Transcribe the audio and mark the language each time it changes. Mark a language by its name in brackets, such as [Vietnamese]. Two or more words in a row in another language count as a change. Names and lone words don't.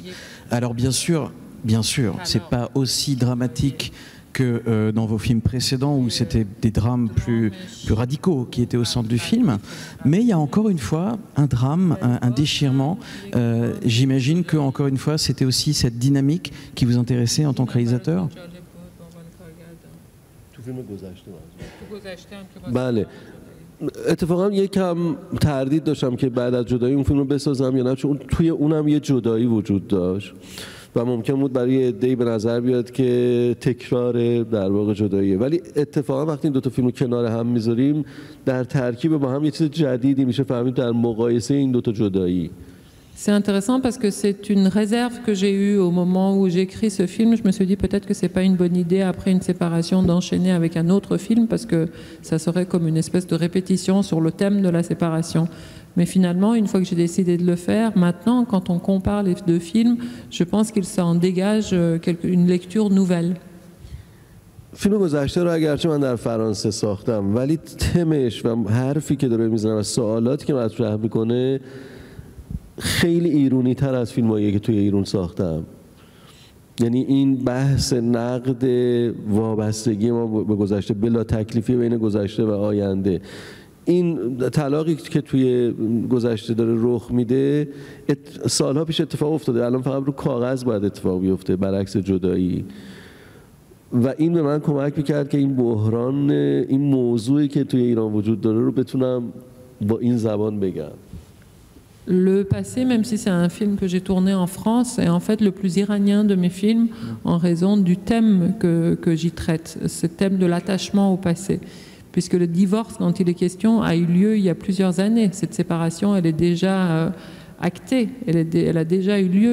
[French] Alors bien sûr, c'est pas aussi dramatique que dans vos films précédents où c'était des drames plus radicaux qui étaient au centre du film, mais il y a encore une fois un drame, un déchirement. J'imagine que encore une fois, c'était aussi cette dynamique qui vous intéressait en tant que réalisateur. [Persian] بله، اتفاقا یکم تردید داشتم که بعد از جدایی اون فیلم رو بسازم یا نه، چون توی اونم یه جدایی وجود داشت و ممکن بود برای عده‌ای به نظر بیاد که تکرار در واقع جداییه، ولی اتفاقا وقتی این دو تا فیلم رو کنار هم میذاریم در ترکیب با هم یه چیز جدیدی میشه فهمید در مقایسه این دو تا جدایی. [French] C'est intéressant parce que c'est une réserve que j'ai eue au moment où j'écris ce film. Je me suis dit peut-être que c'est pas une bonne idée après une séparation d'enchaîner avec un autre film parce que ça serait comme une espèce de répétition sur le thème de la séparation. Mais finalement, une fois que j'ai décidé de le faire, maintenant, quand on compare les deux films, je pense qu'il s'en dégage une lecture nouvelle. [Persian] فیلم گذشته رو اگرچه من در فرانسه ساختم ولی تمش و حرفی که داره میزنه و سوالاتی که مطرح میکنه خیلی ایرونی تر از فیلمایی که توی ایران ساختم. یعنی این بحث نقد وابستگی ما به گذشته بلا تکلیفی بین گذشته و آینده، این طلاقی که توی گذشته داره رخ میده سالها پیش اتفاق افتاده، الان فقط رو کاغذ باید اتفاق بیفته برعکس جدایی. و این به من کمک میکرد که این بحران، این موضوعی که توی ایران وجود داره رو بتونم با این زبان بگم. [French] Le passé, même si c'est un film que j'ai tourné en France, est en fait le plus iranien de mes films en raison du thème que j'y traite, ce thème de l'attachement au passé. Puisque le divorce, dont il est question, a eu lieu il y a plusieurs années. Cette séparation, elle est déjà actée, elle a déjà eu lieu.